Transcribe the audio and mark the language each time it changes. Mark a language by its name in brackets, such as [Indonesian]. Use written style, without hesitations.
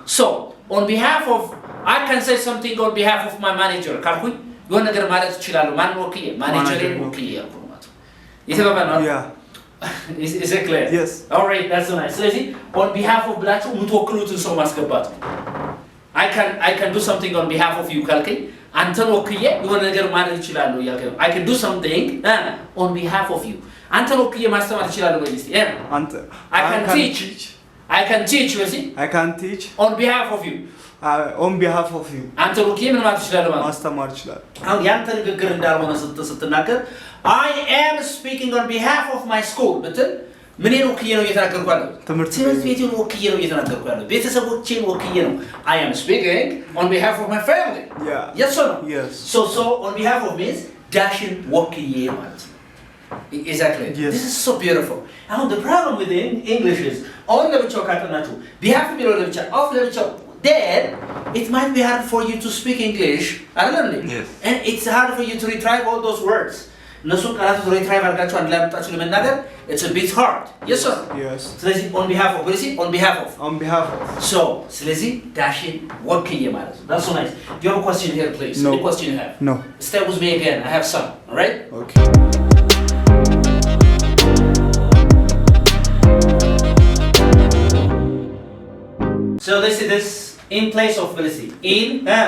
[English] So on behalf of I can say something on behalf of my manager [Amharic] ካልኩኝ የሆነ ነገር ማለት እችላለሁ። ማንን ወክዬ? ማኔጀሬን ወክዬ ያልኩ ማለት ነው። የተባባል ነው? [English] Yeah. Is it clear? Yes. All right, that's nice. [Amharic] ስለዚህ on behalf of ብላችሁ የምትወክሉትን ሰው ማስገባት ነው። [English] I can do something on behalf of you [Amharic] ካልከኝ አንተን ወክዬ የሆነ ነገር ማለት እችላለሁ እያልከኝ I can do something on behalf of you. አንተን ወክዬ ማስተማር እችላለሁ ወይ እስቲ? [English] I can teach. I can teach on behalf of you. On behalf of you. [Amharic] አንተን ወክዬ ምን ማለት እችላለሁ ማለት ማስተማር እችላለሁ። አሁን ያንተ ንግግር እንዳልሆነ ስትናገር [English] I am speaking on behalf of my school [Amharic] ብትል ምንን ወክዬ ነው እየተናገርኩ ያለሁት? ትምህርት ቤቴን ወክዬ ነው እየተናገርኩ ያለሁት። ቤተሰቦቼን ወክዬ ነው። [English] I am speaking on behalf of my family. Yeah. Yes or no? Yes. So on behalf of means [Amharic] ዳሽን ወክዬ ማለት ነው። [English] Exactly. Yes. This is so beautiful. Now the problem with English is on [Amharic] ለብቻው ካጠናችሁ [English] behalf [Amharic] የሚለው ለብቻ [English] off ለብቻው then it might be hard for you to speak English. [Amharic] አይደለም? [English] Yes. And it's hard for you to retrieve all those words. [Amharic] እነሱን ቃላት ሪትራይቭ አድርጋችሁ አንድ ላይ አምጣችሁ ለመናገር [English] it's a bit hard. Yes sir? Yes. ስለዚህ on behalf of what is it? On behalf of. On behalf of. [Amharic] So ስለዚህ ዳሽን ወክዬ ማለት ነው. [English] That's so nice. Do you have a question here please? No. Any question you have? No. Stay with me again. I have some. All right? Okay. So let's see this in place of felicity. In